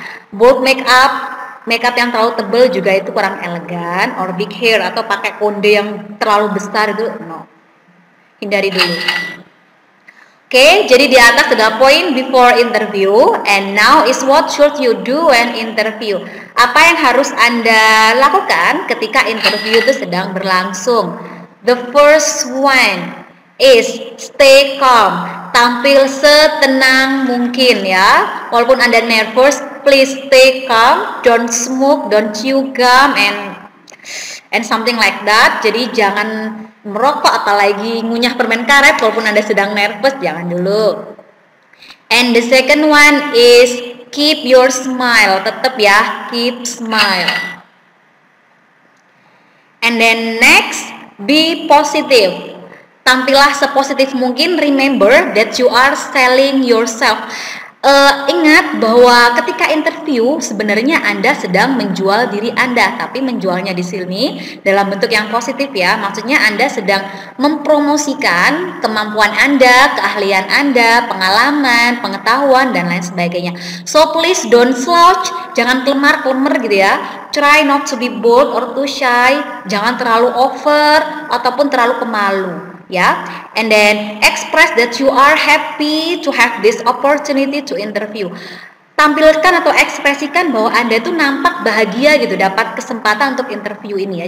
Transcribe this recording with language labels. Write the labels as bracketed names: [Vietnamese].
[Indonesian] Bold makeup yang terlalu tebal juga itu kurang elegan, [English] or big hair [Indonesian] atau pakai konde yang terlalu besar itu no. Hindari dulu. Oke, jadi di atas sudah poin [English] before interview, and now is what should you do when interview. [Indonesian] Apa yang harus Anda lakukan ketika interview itu sedang berlangsung? [English] The first one is stay calm. [Indonesian] Tampil setenang mungkin, ya. Walaupun Anda nervous, [English] please stay calm. Don't smoke, don't chew gum, and something like that. [Indonesian] Jadi jangan merokok apalagi ngunyah permen karet walaupun Anda sedang nervous, jangan dulu. [English] And the second one is keep your smile. [Indonesian] Tetap, ya, [English] keep smile. And then next, be positive. [Indonesian] Tampillah sepositif mungkin. [English] Remember that you are selling yourself. [Indonesian] Ingat bahwa ketika interview sebenarnya Anda sedang menjual diri Anda, tapi menjualnya di sini dalam bentuk yang positif, ya. Maksudnya Anda sedang mempromosikan kemampuan Anda, keahlian Anda, pengalaman, pengetahuan, dan lain sebagainya. [English] So please don't slouch, [Indonesian] jangan kelemar-kelemar gitu, ya. [English] Try not to be bold or too shy, [Indonesian] jangan terlalu over ataupun terlalu pemalu, ya. [English] And then express that you are happy to have this opportunity to interview. [Indonesian] Tampilkan atau ekspresikan bahwa Anda itu nampak bahagia gitu dapat kesempatan untuk interview ini, ya.